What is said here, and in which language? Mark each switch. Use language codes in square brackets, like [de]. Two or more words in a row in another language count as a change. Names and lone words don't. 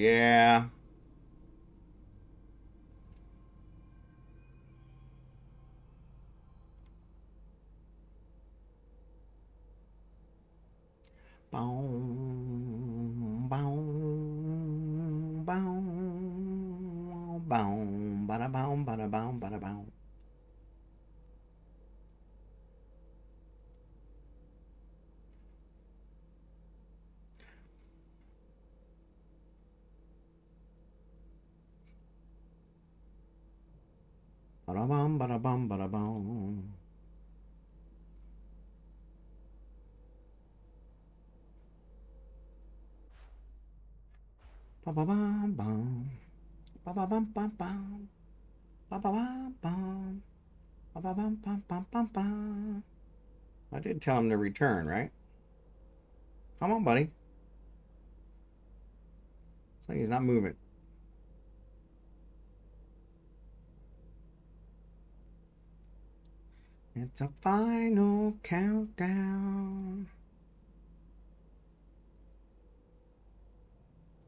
[en] Yeah. Boom, boom, boom, boom, bada boom, bada boom, bada boom. Bada boom, bada boom, bada boom. Ba ba bum bum. Ba ba bum bum bum. Ba ba bum bum. Ba ba bum bum bum bum bum. I did tell him to return, right? Come on, buddy. It's like he's not moving. It's a final countdown.